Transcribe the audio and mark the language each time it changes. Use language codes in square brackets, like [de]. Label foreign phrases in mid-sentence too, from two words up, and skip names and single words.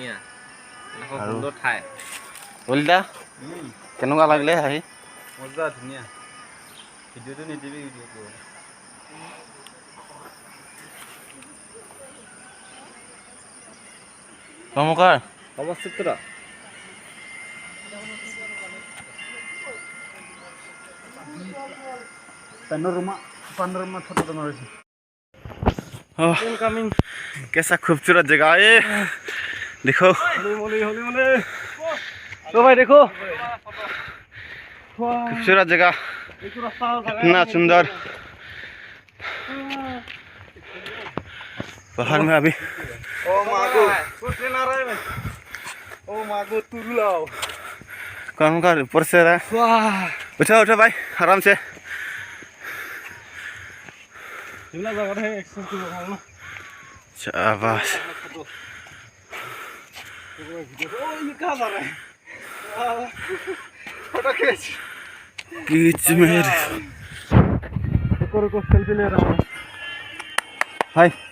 [as] আৰু সুন্দৰ ঠাই। কলিতা কেনেকুৱা লাগিলে আহি? মজা ধুনীয়া। ভিডিঅ'টো নিদিবি ভিডিঅ'টো। নমস্কাৰ অৱস্থিত [hi] कैसा खूबसूरत जगह है देखो। तो भाई देखो खूबसूरत जगह, इतना सुंदर पहाड़ में अभी ओ मागो तुरुलाओ काम कर ऊपर से रहा वाह उठो उठो भाई आराम से [as] এইবিলাক জায়গাতে এক্সাৰচাইজ কৰিব ভাল ন [hi] शाबाश कीच में रुको सेल्फी ले रहा हूँ हाय